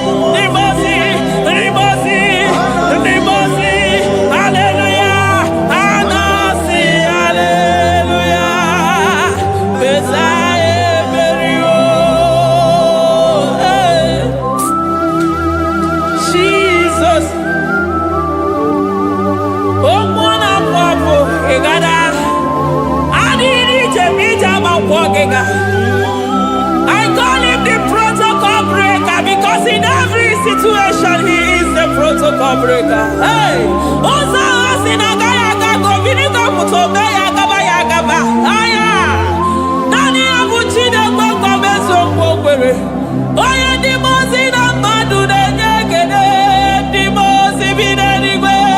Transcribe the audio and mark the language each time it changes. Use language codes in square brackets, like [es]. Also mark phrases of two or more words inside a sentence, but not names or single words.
[ig] Ndị mmụọ ozi, ndị mmụọ ozi, ndị mmụọ ozi, haleluya, a na-asị haleluya, Mesaya emeriwo. Eh, Jesus. Okwu na-apụ apụ, ị gada. Adịghị ije ma ije ama kwọ gị ga. [en] I call him the protocol breaker because in every situation he is the protocol breaker. Hey! [ig] Ụzọ ahụ si na agaghị aga ka obi n'igwe pụta, o mee ya agaba, ya agaba. Aya! Naanị ya bụ Chineke, ọkọ m eziokwu o kwere. Onye ndị mmụọ ozi na mmadụ na-enye ekele, ndị mmụọ ozi bi n'eluigwe.